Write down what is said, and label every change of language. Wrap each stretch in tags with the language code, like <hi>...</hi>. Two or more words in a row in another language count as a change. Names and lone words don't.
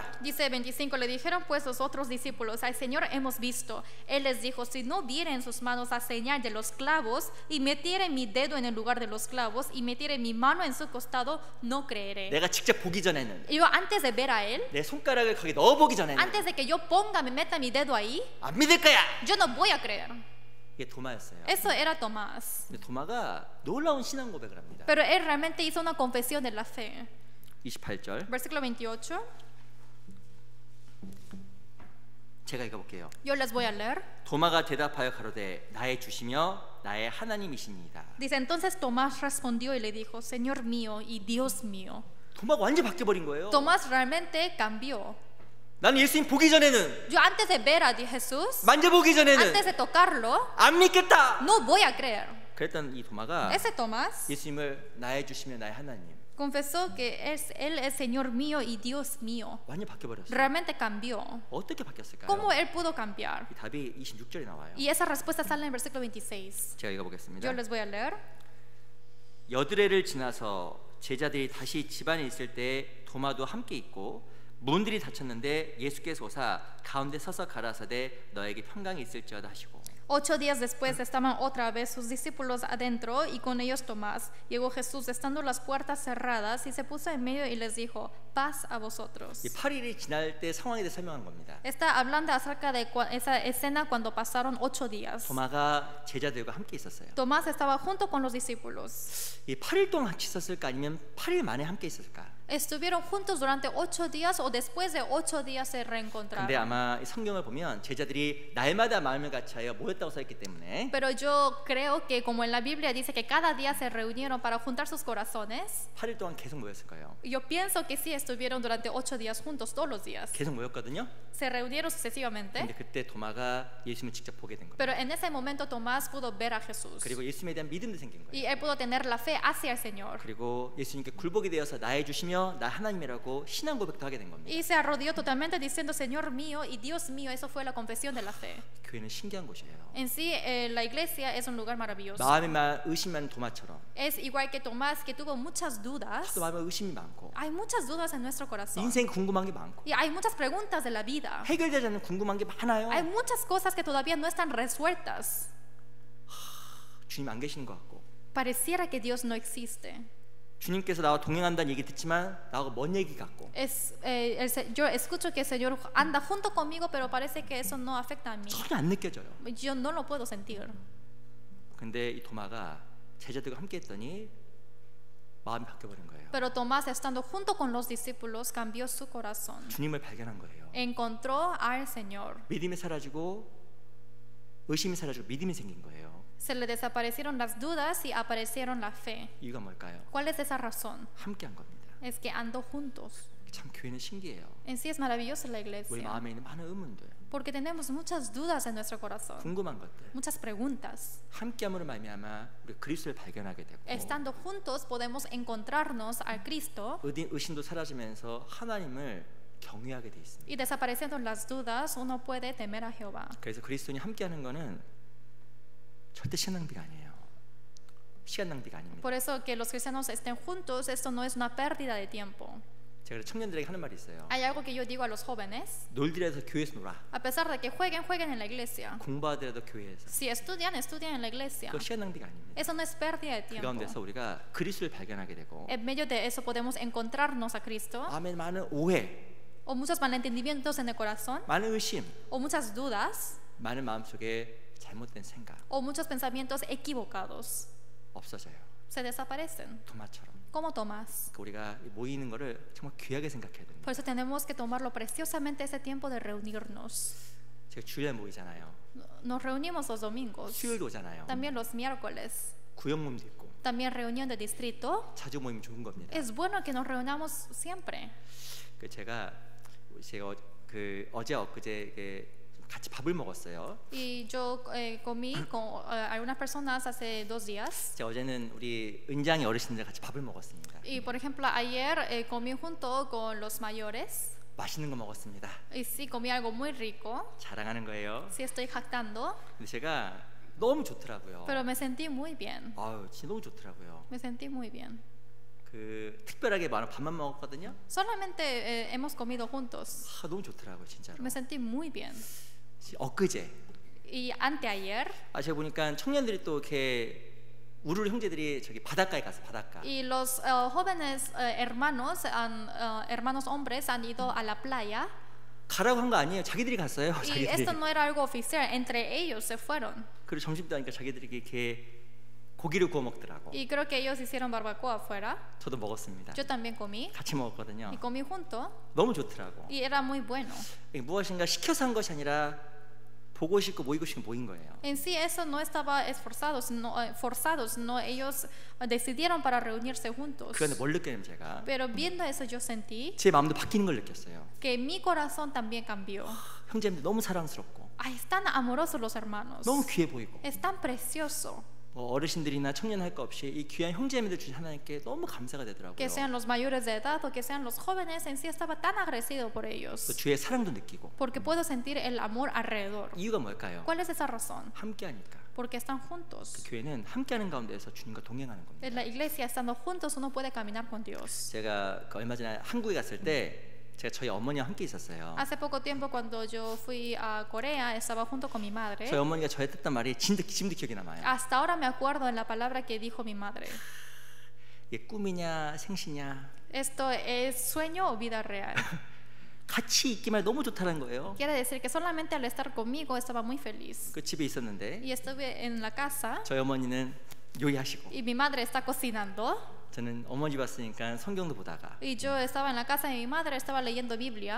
<es>Dice 25, le dijeron pues los otros discípulos, al Señor hemos visto. Él les dijo, si no viere en sus manos la señal de los clavos y metiere mi dedo en el lugar de los clavos y metiere mi mano en su costado, no creeré.</es> <ko>내가 직접 보기 전에는</ko> <es>Yo antes de ver a él,</es> <ko>내 손가락을 거기 넣어보기 전에는</ko> <es>antes de que yo me meta mi dedo ahí,</es> <ko>안 믿을 거야.</ko> <es>yo no voy a creer.</es> <ko>이게 도마였어요.</ko> <es>Eso era Tomás.</es> <ko>근데 도마가 놀라운 신앙 고백을 합니다.</ko> <es>Pero él realmente hizo una confesión de la fe.</es> <ko>28절.</ko> <es>Versículo 28.</es> <ko>제가 읽어볼게요.</ko> <es>Yo les voy a leer.</es> <ko>도마가 대답하여 가로되 나의 주시며 나의 하나님이시니이다.</ko> <es>Dice, entonces Tomás respondió y le dijo, Señor mío y Dios mío.</es> <ko>도마가 완전 바뀌어버린 거예요.</ko> <es>Tomás realmente cambió.</es> <ko>나는 예수님 보기 전에는,</ko> <es>Yo antes de ver a Jesús,</es> <ko>만져보기 전에는</ko> <es>antes de tocarlo,</es> <ko>안 믿겠다.</ko> <es>no voy a creer.</es> <ko>그랬던 이 도마가</ko> <es>Ese Tomás</es> <ko>예수님을 나의 주시며 나의 하나님</ko> <es>confesó que él es Señor mío y Dios mío.</es> <ko>완전 바뀌어버렸어요.</ko> <es>Realmente cambió.</es> <ko>어떻게 바뀌었을까요?</ko> <es>¿Cómo él pudo cambiar?</es> <ko>이 답이 26절에 나와요.</ko> <es>Y esa respuesta sale en el versículo 26.</es> <ko>제가 읽어보겠습니다.</ko> <es>Yo les voy a leer.</es> <ko>여드레를 지나서 제자들이 다시 집안에 있을 때 도마도 함께 있고 문들이 닫혔는데 예수께서 오사 가운데 서서 가라사대 너에게 평강이 있을지어다 하시고.</ko> <es>8 días después estaban otra vez sus discípulos adentro y con ellos Tomás. Llegó Jesús estando las puertas cerradas y se puso en medio y les dijo, paz a vosotros.</es> <ko>이 8일이 지날 때 상황에 대해 설명한 겁니다.</ko> <es>Está hablando acerca de esa escena cuando pasaron 8 días.</es> <ko>도마가 제자들과 함께 있었어요.</ko> <es>Tomás estaba junto con los discípulos.</es> <ko>이 8일 동안 같이 있었을까 아니면 8일 만에 함께 있었을까?</ko> <es>¿Estuvieron juntos durante 8 días o después de 8 días se reencontraron?</es> <ko>근데 아마 이 성경을 보면 제자들이 날마다 마음을 같이하여 모였다고 써 있기 때문에</ko> <es>Pero yo creo que como en la Biblia dice que cada día se reunieron para juntar sus corazones,</es> <ko>8일 동안 계속 모였을 거예요.</ko> <es>yo pienso que sí estuvieron durante 8 días juntos todos los días.</es> <ko>계속 모였거든요.</ko> <es>Se reunieron sucesivamente.</es> <ko>근데 그때 도마가 예수님을 직접 보게 된 거예요.</ko> <es>Pero en ese momento Tomás pudo ver a Jesús</es> <ko>그리고 예수님에 대한 믿음도 생긴</ko> <es>y</es> <ko>거예요.</ko> <es>él pudo tener la fe hacia el Señor.</es> <ko>그리고 예수님께 굴복이 되어서 나의 주시며 나 하나님이라고 신앙 고백도 하게 된 겁니다.</ko> <es>Y se arrodilló totalmente diciendo Señor mío y Dios mío. Eso fue la confesión de la fe.</es> <ko>교회는 신기한 곳이에요.</ko> <es>En sí, la iglesia es un lugar maravilloso.</es> <ko>마음에만 의심만 도마처럼</ko> <es>Es igual que Tomás, que tuvo muchas dudas.</es> <ko>또 마음에 의심이 많고</ko> <es>Hay muchas dudas en nuestro corazón.</es> <ko>인생 궁금한 게 많고</ko> <es>Y hay muchas preguntas de la vida.</es> <ko>해결되지 않는 궁금한 게 많아요.</ko> <es>Hay muchas cosas que todavía no están resueltas.</es> <ko>주님 안 계시는 것 같고</ko> <es>Pareciera que Dios no existe.</es> <ko>주님께서 나와 동행한다는 얘기 듣지만 나하고 먼 얘기 같고</ko> <es>Yo escucho que el Señor anda junto conmigo, pero parece que eso no afecta a mí.</es> <ko>전혀 안 느껴져요.</ko> <es>Yo no lo puedo sentir.</es> <ko>근데 이 도마가 제자들과 함께 했더니 마음이 바뀌어버린 거예요.</ko> <es>Pero Tomás, estando junto con los discípulos, cambió su corazón.</es> <ko>주님을 발견한 거예요.</ko> <es>Encontró al Señor.</es> <ko>믿음이 사라지고 의심이 사라지고 믿음이 생긴 거예요.</ko> <es>Se le desaparecieron las dudas y aparecieron la fe.</es> <ko>이유가 뭘까요?</ko> <es>¿Cuál es esa razón?</es> <ko>함께한 겁니다.</ko> <es>Es que andó juntos.</es> <ko>참 교회는 신기해요.</ko> <es>En sí es maravillosa la</es> <ko>우리</ko> <es>iglesia,</es> <ko>마음에 있는 많은 의문들,</ko> <es>porque tenemos muchas dudas en nuestro corazón,</es> <ko>궁금한 것들,</ko> <es>muchas preguntas.</es> <ko>함께함으로 말미암아 우리 그리스도를 발견하게 되고</ko> <es>Estando juntos podemos encontrarnos al Cristo</es> <ko>의심도 사라지면서 하나님을 경외하게 돼 있습니다.</ko> <es>y desapareciendo las dudas uno puede temer a Jehová.</es> <ko>그래서 그리스도인이 함께하는 거는 절대 시간 낭비가 아니에요. 시간 낭비가 아닙니다.</ko> <es>Por eso que los cristianos estén juntos, esto no es una pérdida de tiempo.</es> <ko>제가 청년들에게 하는 말이 있어요.</ko> <es>Hay algo que yo digo a los jóvenes:</es> <ko>놀더라도 교회에서 놀아.</ko> <es>a pesar de que jueguen, jueguen en la iglesia.</es> <ko>공부하더라도 교회에서.</ko> <es>Si estudian, estudien en la iglesia.</es> <ko>그거 시간 낭비가 아닙니다.</ko> <es>Eso no es pérdida de</es> <ko>그</ko> <es>tiempo.</es> <ko>가운데서 우리가 그리스도를 발견하게 되고</ko> <es>En medio de eso podemos encontrarnos a Cristo,</es> <ko>마음에 많은 오해,</ko> <es>o muchos malentendimientos en el corazón,</es> <ko>많은 의심,</ko> <es>o muchas dudas,</es> <ko>많은 마음속에 잘못된 생각</ko> <es>o muchos pensamientos equivocados</es> <ko>없어져요.</ko> <es>se desaparecen,</es> <ko>도마처럼.</ko> <es>como Tomás.</es> <ko>우리가 모이는 거를 정말 귀하게 생각해야 됩니다.</ko> <es>Por eso tenemos que tomarlo preciosamente ese tiempo de reunirnos.</es> <ko>제가 주일에 모이잖아요.</ko> <es>Nos reunimos los domingos,</es> <ko>수요일도 오잖아요.</ko> <es>también los miércoles,</es> <ko>구역 모임도 있고</ko> <es>también reunión de distrito.</es> <ko>자주 모이면 좋은 겁니다.</ko> <es>Es bueno que nos reunamos siempre.</es> <ko>제가 어제 엊그제 같이 밥을 먹었어요.</ko> <es>Y yo comí con algunas personas hace 2 días.</es> <ko>제가 어제는 우리 은장이 어르신들 같이 밥을 먹었습니다.</ko> <es>Y por ejemplo, ayer comí junto con los mayores.</es> <ko>맛있는 거 먹었습니다.</ko> <es>Y sí, comí algo muy rico.</es> <ko>자랑하는 거예요.</ko> <es>Sí, estoy jactando.</es> <ko>근데 제가 너무 좋더라고요.</ko> <es>Pero me sentí muy bien.</es> <ko>아유, 진짜 너무 좋더라고요.</ko> <es>Me sentí muy bien.</es> <ko>특별하게 밥만 먹었거든요.</ko> <es>Solamente hemos comido juntos.</es> <ko>너무 좋더라고요, 진짜로.</ko> <es>Me sentí muy bien.</es> <ko>엊그제</ko> <es>Y anteayer,</es> <ko>제가 보니까 청년들이 또 이렇게 우르르 형제들이 저기 바닷가에 가서 바닷가.</ko> <es>y los jóvenes hermanos hombres han ido a la playa.</es> <ko>가라고 한 거 아니에요. 자기들이 갔어요.</ko> <es>Y</es> <ko>자기들이.</ko> <es>esto no era algo oficial, entre ellos se fueron.</es> <ko>그리고 점심도 하니까 자기들이 이렇게 고기를 구워 먹더라고.</ko> <es>Y creo que ellos hicieron barbacoa afuera.</es> <ko>저도 먹었습니다.</ko> <es>Yo también comí.</es> <ko>같이 먹었거든요.</ko> <es>Y comí junto.</es> <ko>너무 좋더라고.</ko> <es>Y era muy bueno.</es> <ko>무엇인가 시켜서 한 것이 아니라 보고 싶고 모이고 싶고 모인 거예요.</ko> <es>En sí eso no estaba forzado, sino ellos decidieron para reunirse juntos.</es> <ko>그 안에 뭘 느꼈냐면 제가</ko> <es>Pero viendo eso yo sentí</es> <ko>제 마음도 바뀌는 걸 느꼈어요.</ko> <es>que mi corazón también cambió.</es> <ko>형제님들 너무 사랑스럽고</ko> <es>Ay, están amorosos los hermanos.</es> <ko>너무 귀해 보이고</ko> <es>Es tan precioso.</es> <ko>어르신들이나 청년 할 거 없이 이 귀한 형제님들 주신 하나님께 너무 감사가 되더라고요.</ko> <es>Que sean los mayores de edad o que sean los jóvenes, en sí estaba tan agradecido por</es> <ko>또</ko> <es>ellos.</es> <ko>주의 사랑도 느끼고.</ko> <es>Porque puedo sentir el amor alrededor.</es> <ko>이유가 뭘까요?</ko> <es>¿Cuál es esa razón?</es> <ko>함께하니까.</ko> <es>Porque están juntos.</es> <ko>교회는 함께하는 가운데서 주님과 동행하는 겁니다.</ko> <es>En la iglesia, estando juntos, uno puede caminar con Dios.</es> <ko>제가 얼마 전에 한국에 갔을 때 제가 저희 어머니와 함께 있었어요.</ko> <es>Hace poco tiempo cuando yo fui a Corea estaba junto con mi madre.</es> <ko>저희 어머니가 저한테 했던 말이 지금도 기억이 남아요.</ko> <es>Hasta ahora me acuerdo en la palabra que dijo mi madre.</es> <ko>이게 꿈이냐 생시냐</ko> <es>Esto es sueño o vida real.</es> <ko>같이 있기만 너무 좋다는 거예요.</ko> <es>Quiere decir que solamente al estar conmigo estaba muy feliz.</es> <ko>그 집에 있었는데</ko> <es>Y estuve en la casa</es> <ko>저희 어머니는 요리하시고</ko> <es>y mi madre está cocinando.</es> <ko>저는 어머니 봤으니까 성경도 보다가</ko> <es>Y yo estaba en la casa de mi madre, estaba leyendo Biblia.</es>